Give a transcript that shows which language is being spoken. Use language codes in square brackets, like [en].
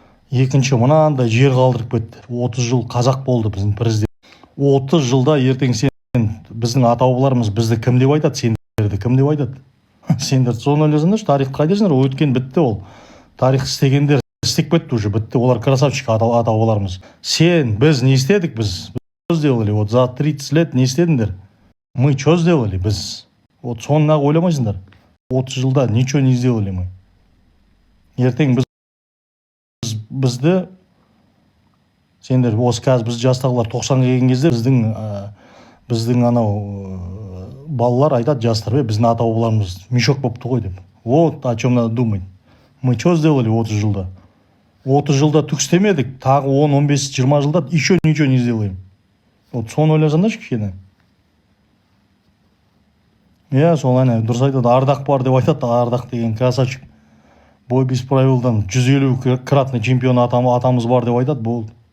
[kk] Екінші, мынандай жер қалдырып кетті. 30 жыл қазақ болды біздің президент. 30 жылда ертең сен, біздің ата-бабаларымыз бізді кім деп айтады, сендерді кім деп айтады? Сендер соны ойласаңдаршы, тарихты қайтесіңдер, өткен бітті ол. Тарих істегендер істеп кетті [ru] уже, [kk] бітті, олар красавчик ата-бабаларымыз. Сен, біз не істедік біз? [ru] Что сделали? Вот за 30 лет [kk] не істедіңдер? [ru] Мы что сделали [kk] біз? [ru] Вот [kk] соны ойламайсыңдар. 30 жылда [ru] ничего не сделали мы. [kk] Ертең бізді, сендер осы қазір біз жастағылар 90-ға келген кезде біздің анау балалар айтады, жастар, біздің ата-бабаларымыз мешок болыпты ғой деп. [ru] Вот о чем надо думать. Мы что сделали [kk] 30 жылда? 30 жылда түк істемедік, тағы 10, 15, 20 жылда [ru] еще ничего не сделаем. Вот [kk] соны ойласаңдаршы кішкене. Иә, сол әне дұрыс айтады, ардақ бар деп айтады, ардақ деген красавчик. [ru] Бой без правилдан 150 кратный чемпион [kk] атамыз бар деп айтады, болды.